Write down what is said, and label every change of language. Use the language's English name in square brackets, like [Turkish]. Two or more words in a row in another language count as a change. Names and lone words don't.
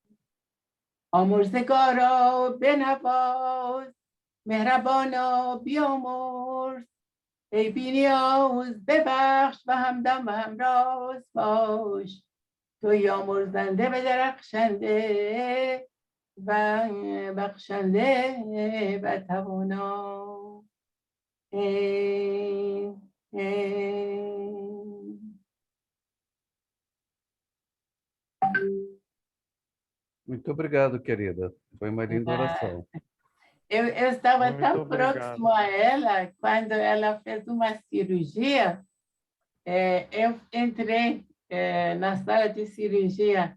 [Persian] آمرزگارا بنواز، مهربانا بیامرز، ای بی‌نیاز ببخش و همدم و همراز باش. توی آمرزنده به درخشنده و بخشنده و توانا. [Portuguese] Muito obrigado, querida. Foi uma linda oração. Eu estava Muito tão obrigado. próximo a ela, quando ela fez uma cirurgia, eu entrei na sala de cirurgia.